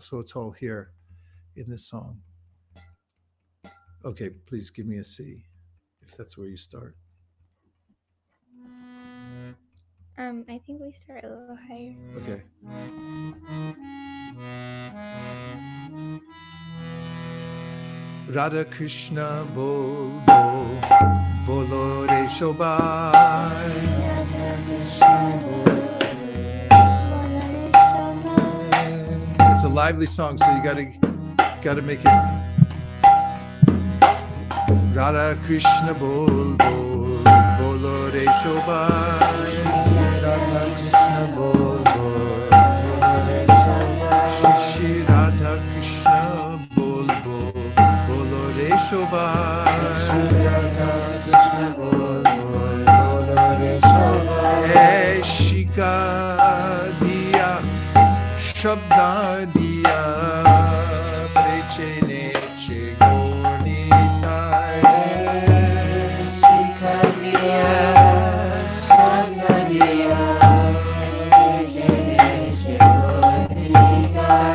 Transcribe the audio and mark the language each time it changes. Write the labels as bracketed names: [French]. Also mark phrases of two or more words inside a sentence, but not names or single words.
[English] So it's all here in this song. Okay, please give me a C, if that's where you start. I think we start a little higher. [Bangla] Okay. রাধা কৃষ্ণ বল বল বলো রে সবাই. [English] It's a lively song, so you gotta make it. [Bangla] রাধা কৃষ্ণ বল বল বলো রে সবাই. রাধা কৃষ্ণ বল বল বলো রে সবাই. শ্রী রাধা কৃষ্ণ বল বল বলো রে সবাই. শ্রী রাধা কৃষ্ণ বল বল বলো রে সবাই. শিখা দিয়া শব্দ দিয়া প্রেচে নেচে গৌরনিতাই. শিখা দিয়া শব্দ দিয়া প্রেচে নেচে গৌরনিতাই.